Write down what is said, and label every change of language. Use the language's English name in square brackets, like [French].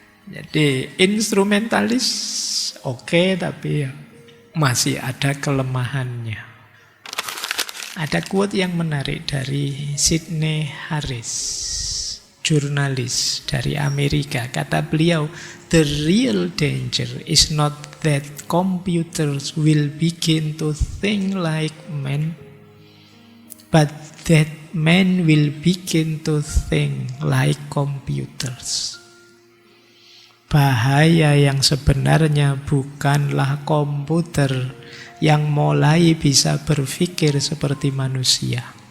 [Indonesian] Jadi instrumentalis oke, tapi ya masih ada kelemahannya. Ada quote yang menarik dari Sidney Harris, jurnalis dari Amerika. Kata beliau, [English] the real danger is not that computers will begin to think like men, but that men will begin to think like computers. [Indonesian] Bahaya yang sebenarnya bukanlah komputer yang mulai bisa berpikir seperti manusia.